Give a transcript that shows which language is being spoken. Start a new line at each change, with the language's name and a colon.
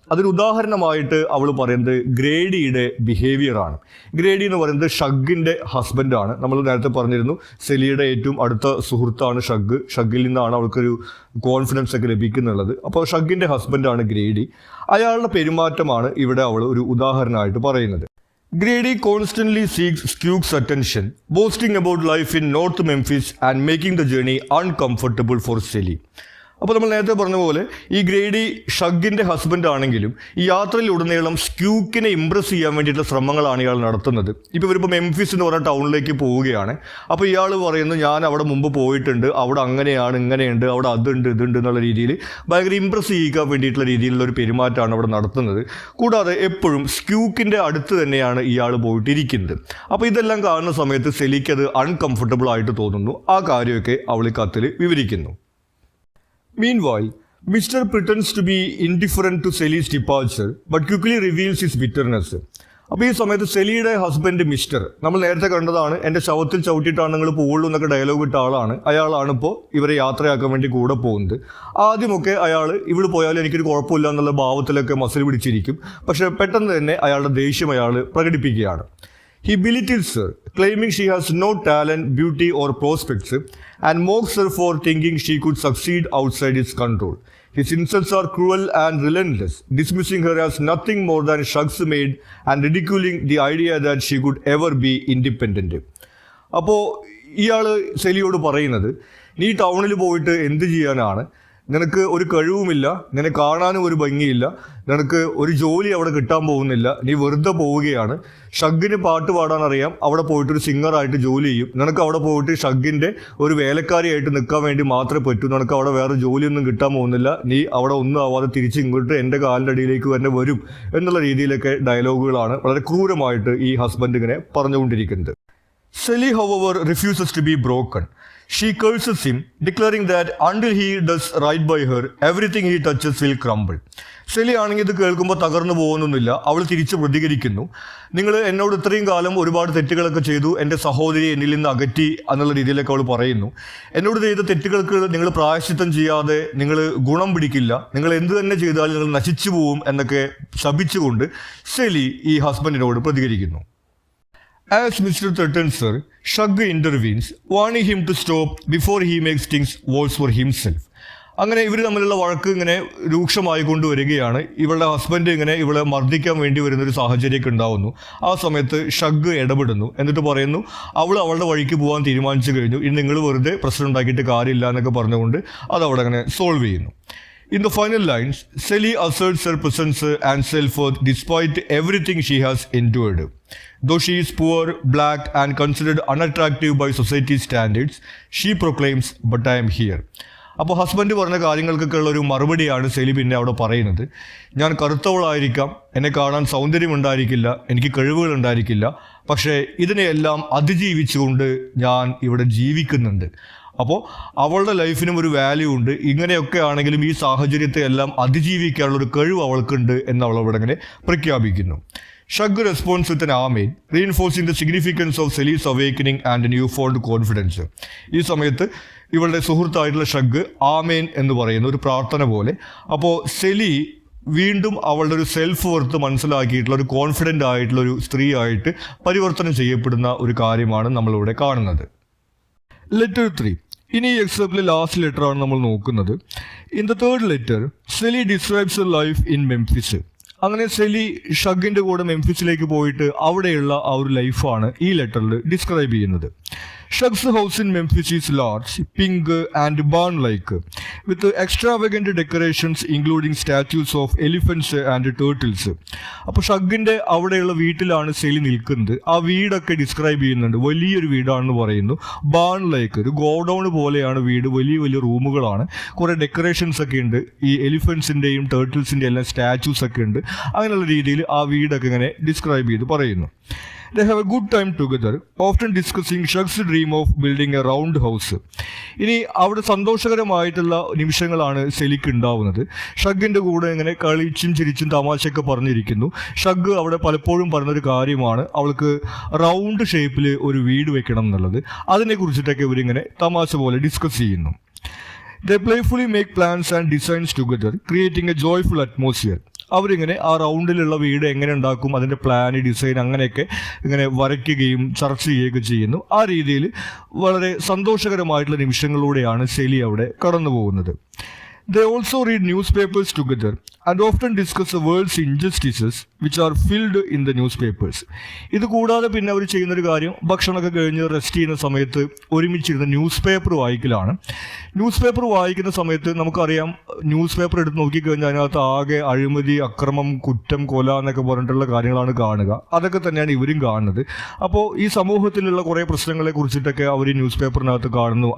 Malayalam: അതിന് ഉദാഹരണമായിട്ട് അവൾ പറയുന്നത് ഗ്രേഡിയുടെ ബിഹേവിയറാണ്. ഗ്രേഡി എന്ന് പറയുന്നത് ഷഗ്ഗിൻ്റെ ഹസ്ബൻഡാണ്. നമ്മൾ നേരത്തെ പറഞ്ഞിരുന്നു സെലിയുടെ ഏറ്റവും അടുത്ത സുഹൃത്താണ് ഷഗ്ഗ്. ഷഗ്ഗിൽ നിന്നാണ് അവൾക്കൊരു കോൺഫിഡൻസ് ഒക്കെ ലഭിക്കുന്നുള്ളത്. അപ്പോൾ ഷഗ്ഗിൻ്റെ ഹസ്ബൻഡാണ് ഗ്രേഡി. അയാളുടെ പെരുമാറ്റമാണ് ഇവിടെ അവൾ ഒരു ഉദാഹരണമായിട്ട് പറയുന്നത്.
English: Grady constantly seeks Skew's attention, boasting about life in North Memphis and making the journey uncomfortable for Sally.
Malayalam: അപ്പോൾ നമ്മൾ നേരത്തെ പറഞ്ഞ പോലെ ഈ ഗ്രേഡി ഷഗ്ഗിൻ്റെ ഹസ്ബൻഡ് ആണെങ്കിലും ഈ യാത്രയിലുടനീളം സ്ക്യൂക്കിനെ ഇംപ്രസ് ചെയ്യാൻ വേണ്ടിയിട്ടുള്ള ശ്രമങ്ങളാണ് ഇയാൾ നടത്തുന്നത്. ഇപ്പോൾ ഇവരിപ്പോൾ മെംഫിസ് എന്ന് പറഞ്ഞ ടൗണിലേക്ക് പോവുകയാണ്. അപ്പോൾ ഇയാൾ പറയുന്നു ഞാൻ അവിടെ മുമ്പ് പോയിട്ടുണ്ട്, അവിടെ അങ്ങനെയാണ് ഇങ്ങനെയുണ്ട്, അവിടെ അതുണ്ട് ഇതുണ്ട് എന്നുള്ള രീതിയിൽ ഭയങ്കര ഇംപ്രസ് ചെയ്യിക്കാൻ വേണ്ടിയിട്ടുള്ള രീതിയിലുള്ള ഒരു പെരുമാറ്റമാണ് അവിടെ നടത്തുന്നത്. കൂടാതെ എപ്പോഴും സ്ക്യൂക്കിൻ്റെ അടുത്ത് തന്നെയാണ് ഇയാൾ പോയിട്ടിരിക്കുന്നത്. അപ്പോൾ ഇതെല്ലാം കാണുന്ന സമയത്ത് സെലിക്ക് അത് അൺകംഫർട്ടബിൾ ആയിട്ട് തോന്നുന്നു. ആ കാര്യമൊക്കെ അവൾ ഈ കത്തിൽ വിവരിക്കുന്നു.
English: Meanwhile, Mr. pretends to be indifferent to Sally's departure, but quickly reveals his bitterness.
Malayalam: അപ്പോൾ ഈ സമയത്ത് സെലിയുടെ ഹസ്ബൻഡ് മിസ്റ്റർ നമ്മൾ നേരത്തെ കണ്ടതാണ്. എൻ്റെ ശവത്തിൽ ചവിട്ടിയിട്ടാണ് നിങ്ങൾ പോകുള്ളൂ എന്നൊക്കെ ഡയലോഗ് ഇട്ട ആളാണ്. അയാളാണ് ഇപ്പോൾ ഇവരെ യാത്രയാക്കാൻ വേണ്ടി കൂടെ പോകുന്നത്. ആദ്യമൊക്കെ അയാൾ ഇവിടെ പോയാലും എനിക്കൊരു കുഴപ്പമില്ല എന്നുള്ള ഭാവത്തിലൊക്കെ മസിൽ പിടിച്ചിരിക്കും. പക്ഷേ പെട്ടെന്ന് തന്നെ അയാളുടെ ദേഷ്യം അയാൾ പ്രകടിപ്പിക്കുകയാണ്.
English: He belittles her, claiming she has no talent, beauty or prospects, and mocks her for thinking she could succeed outside his control. His insults are cruel and relentless, dismissing her as nothing more than Shug's maid and ridiculing the idea that she could ever be independent.
Malayalam: അപ്പോൾ ഇയാൾ സെലിയോട് പറയുന്നത് നീ ടൗണിൽ പോയിട്ട് എന്ത് ചെയ്യാനാണ്, നിനക്ക് ഒരു കഴിവുമില്ല, നിന്നെ കാണാനും ഒരു ഭംഗിയില്ല, നിനക്ക് ഒരു ജോലി അവിടെ കിട്ടാൻ പോകുന്നില്ല, നീ വെറുതെ പോവുകയാണ്. ഷഗ്ഗിന് പാട്ട് പാടാൻ അറിയാം, അവിടെ പോയിട്ടൊരു സിംഗറായിട്ട് ജോലി ചെയ്യും. നിനക്ക് അവിടെ പോയിട്ട് ഷഗ്ഗിൻ്റെ ഒരു വേലക്കാരിയായിട്ട് നിൽക്കാൻ വേണ്ടി മാത്രമേ പറ്റൂ, നിനക്ക് അവിടെ വേറെ ജോലിയൊന്നും കിട്ടാൻ പോകുന്നില്ല, നീ അവിടെ ഒന്നും ആവാതെ തിരിച്ച് ഇങ്ങോട്ട് എൻ്റെ കാലിൻ്റെ അടിയിലേക്ക് തന്നെ വരും എന്നുള്ള രീതിയിലൊക്കെ ഡയലോഗുകളാണ് വളരെ ക്രൂരമായിട്ട് ഈ ഹസ്ബൻഡ് ഇങ്ങനെ പറഞ്ഞുകൊണ്ടിരിക്കുന്നത്.
English: Sally, however, refuses to be broken. She curses him, declaring that until he does right by her, everything he touches will crumble.
Malayalam: Silly ആണെങ്കിൽ ഇത് കേൾക്കുമ്പോൾ തകർന്നു പോകുന്നൊന്നുമില്ല. അവൾ തിരിച്ച് പ്രതികരിക്കുന്നു. നിങ്ങൾ എന്നോട് ഇത്രയും കാലം ഒരുപാട് തെറ്റുകളൊക്കെ ചെയ്തു, എൻ്റെ സഹോദരി എന്നിൽ നിന്ന് അകറ്റി എന്നുള്ള രീതിയിലൊക്കെ അവൾ പറയുന്നു. എന്നോട് ചെയ്ത തെറ്റുകൾക്ക് നിങ്ങൾ പ്രായശ്ചിത്തം ചെയ്യാതെ നിങ്ങൾ ഗുണം പിടിക്കില്ല, നിങ്ങൾ എന്ത് തന്നെ ചെയ്താലും നിങ്ങൾ നശിച്ചു പോവും എന്നൊക്കെ ശപിച്ചുകൊണ്ട് സെലി ഈ ഹസ്ബൻഡിനോട് പ്രതികരിക്കുന്നു.
English: As Mr. threatens her, Shug intervenes, warning him to stop before he makes things worse for himself.
Malayalam: അങ്ങനെ ഇവർ തമ്മിലുള്ള വഴക്ക് ഇങ്ങനെ രൂക്ഷമായി കൊണ്ടുവരികയാണ്. ഇവളുടെ ഹസ്ബൻഡ് ഇങ്ങനെ ഇവളെ മർദ്ദിക്കാൻ വേണ്ടി വരുന്നൊരു സാഹചര്യമൊക്കെ ഉണ്ടാവുന്നു. ആ സമയത്ത് ഷഗ് ഇടപെടുന്നു. എന്നിട്ട് പറയുന്നു അവളുടെ വഴിക്ക് പോകാൻ തീരുമാനിച്ചു കഴിഞ്ഞു, ഇനി നിങ്ങൾ വെറുതെ പ്രശ്നം ഉണ്ടാക്കിയിട്ട് കാര്യമില്ല എന്നൊക്കെ പറഞ്ഞുകൊണ്ട് അത് അവിടെ അങ്ങനെ സോൾവ് ചെയ്യുന്നു.
English: In the final lines, Sally asserts her presence and self-worth despite everything she has endured. Though she is poor, black, and considered unattractive by society's standards, she proclaims, "But I am here."
Malayalam: അപ്പോൾ husband പറഞ്ഞ കാര്യങ്ങൾക്കൊക്കെ ഉള്ള ഒരു മറുപടിയാണ് silly പിന്നെ അവിടെ പറയുന്നത്. ഞാൻ കറുത്തവളായിരിക്കാം, എന്നെ കാണാൻ സൗന്ദര്യമുണ്ടായിരിക്കില്ല, എനിക്ക് കഴിവുകൾ ഉണ്ടായിരിക്കില്ല, പക്ഷേ ഇതിനെയെല്ലാം അതിജീവിച്ചുകൊണ്ട് ഞാൻ ഇവിടെ ജീവിക്കുന്നുണ്ട്. അപ്പോൾ അവളുടെ ലൈഫിനും ഒരു വാല്യൂ ഉണ്ട്. ഇങ്ങനെയൊക്കെ ആണെങ്കിലും ഈ സാഹചര്യത്തെ എല്ലാം അതിജീവിക്കാനുള്ള ഒരു കഴിവ് അവൾക്കുണ്ട് എന്ന് അവൾ അവിടെ ഇങ്ങനെ പ്രഖ്യാപിക്കുന്നു.
English: Shug response with an amen, reinforcing the significance of Celie's awakening and newfound confidence.
Malayalam: ഈ സമയത്ത് ഇവളുടെ സുഹൃത്തായിട്ടുള്ള ഷഗ് ആമേൻ എന്ന് പറയുന്ന ഒരു പ്രാർത്ഥന പോലെ. അപ്പോൾ സെലി വീണ്ടും അവളുടെ ഒരു സെൽഫ് വർത്ത് മനസ്സിലാക്കിയിട്ടുള്ള ഒരു കോൺഫിഡൻ്റ് ആയിട്ടുള്ള ഒരു സ്ത്രീ ആയിട്ട് പരിവർത്തനം ചെയ്യപ്പെടുന്ന ഒരു കാര്യമാണ് നമ്മളിവിടെ കാണുന്നത്. ലെറ്റർ 3. ഇനി ഈ എക്സാമ്പിളിൽ ലാസ്റ്റ് ലെറ്റർ ആണ് നമ്മൾ നോക്കുന്നത്.
English: In the third letter Celie describes a life in Memphis.
Malayalam: അങ്ങനെ സെലി ഷഗിൻ്റെ കൂടെ മെംഫിസിലേക്ക് പോയിട്ട് അവിടെയുള്ള ആ ഒരു ലൈഫാണ് ഈ ലെറ്ററിൽ ഡിസ്ക്രൈബ് ചെയ്യുന്നത്.
English: Shug's house in Memphis is large, pink and barn-like, with extravagant decorations including statues of elephants and turtles.
Malayalam: അപ്പോൾ ഷഗിൻ്റെ അവിടെയുള്ള വീട്ടിലാണ് സെലി നിൽക്കുന്നത്. ആ വീടൊക്കെ ഡിസ്ക്രൈബ് ചെയ്യുന്നുണ്ട്. വലിയൊരു വീടാണെന്ന് പറയുന്നു. ബാൺ-ലൈക്ക്, ഒരു ഗോഡൗൺ പോലെയാണ് വീട്. വലിയ വലിയ റൂമുകളാണ്. കുറേ ഡെക്കറേഷൻസ് ഒക്കെ ഉണ്ട്. ഈ എലിഫൻസിൻ്റെയും ടേർട്ടിൽസിൻ്റെയും എല്ലാം സ്റ്റാച്യൂസ് ഒക്കെ ഉണ്ട്. അങ്ങനെയുള്ള രീതിയിൽ ആ വീടൊക്കെ ഇങ്ങനെ ഡിസ്ക്രൈബ് ചെയ്ത് പറയുന്നു.
English: They have a good time together, often discussing Shug's dream of building a round house.
Malayalam: ഇനി അവിടെ സന്തോഷകരമായിട്ടുള്ള നിമിഷങ്ങളാണ് സെലിക്ക് ഉണ്ടാവുന്നത്. ഷഗിൻ്റെ കൂടെ ഇങ്ങനെ കളിച്ചും ചിരിച്ചും തമാശയൊക്കെ പറഞ്ഞിരിക്കുന്നു. ഷഗ് അവിടെ പലപ്പോഴും പറഞ്ഞൊരു കാര്യമാണ് അവൾക്ക് റൗണ്ട് ഷേപ്പിൽ ഒരു വീട് വെക്കണം എന്നുള്ളത്. അതിനെക്കുറിച്ചിട്ടൊക്കെ ഇവരിങ്ങനെ തമാശ പോലെ ഡിസ്കസ് ചെയ്യുന്നു.
English: They playfully make plans and designs together, creating a joyful atmosphere.
Malayalam: അവരിങ്ങനെ ആ റൗണ്ടിലുള്ള വീട് എങ്ങനെ ഉണ്ടാക്കും, അതിൻ്റെ പ്ലാൻ, ഡിസൈൻ അങ്ങനെയൊക്കെ ഇങ്ങനെ വരയ്ക്കുകയും ചർച്ച ചെയ്യുകയൊക്കെ ചെയ്യുന്നു. ആ രീതിയിൽ വളരെ സന്തോഷകരമായിട്ടുള്ള നിമിഷങ്ങളിലൂടെയാണ് സെലി അവിടെ കടന്നു പോകുന്നത്.
English: They also read newspapers together and often discuss the world's injustices which are filled in the newspapers.
Malayalam: ഇത് കൂടാതെ പിന്നെ അവർ ചെയ്യുന്നൊരു കാര്യം, ഭക്ഷണമൊക്കെ കഴിഞ്ഞ് റെസ്റ്റ് ചെയ്യുന്ന സമയത്ത് ഒരുമിച്ചിരുന്ന് ന്യൂസ് പേപ്പർ വായിക്കലാണ്. ന്യൂസ് പേപ്പർ വായിക്കുന്ന സമയത്ത് നമുക്കറിയാം, ന്യൂസ് പേപ്പർ എടുത്ത് നോക്കിക്കഴിഞ്ഞാൽ അതിനകത്ത് ആകെ അഴിമതി, അക്രമം, കുറ്റം, കൊല എന്നൊക്കെ പറഞ്ഞിട്ടുള്ള കാര്യങ്ങളാണ് കാണുക. അതൊക്കെ തന്നെയാണ് ഇവരും കാണുന്നത്. അപ്പോൾ ഈ സമൂഹത്തിലുള്ള കുറേ പ്രശ്നങ്ങളെ കുറിച്ചിട്ടൊക്കെ അവർ ന്യൂസ് പേപ്പറിനകത്ത് കാണുന്നു.